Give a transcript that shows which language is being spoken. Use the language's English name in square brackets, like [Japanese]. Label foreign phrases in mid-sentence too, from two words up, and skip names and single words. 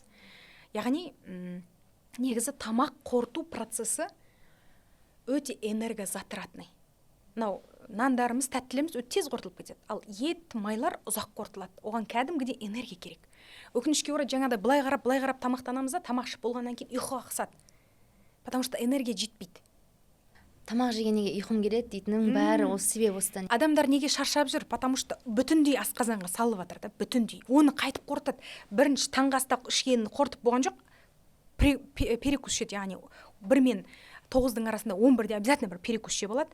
[Kazakh] Яғни негізі тамақ қорыту процесі өте энергозатратный. Мынау нандарымыз, тәттілеріміз өте тез қорытылып кетеді. Ал ет, майлар ұзақ қорытылады. Оған кәдімгідей энергия керек. Өкінішке орай жаңағыдай былай қарап тамақтанамыз да, тамақ ішіп болғаннан кейін ұйқыға қысады. [Russian] Потому что [Kazakh] энергия жетпейді. Тамақ жегеннен кейін ұйқым келеді дейтіннің бәрі осы себеп осыдан. Адамдар неге шаршап жүр? [Russian] Потому что [Kazakh] бүтіндей асқазанға салып жатыр да, бүтіндей. Оны қайтып қорытады. Бірінші таңғы аста ішкенін қорытып болған жоқ. Перекус ішеді, яғни 1 мен 9-дың арасында 11-де обязательно бір перекус жеп алады.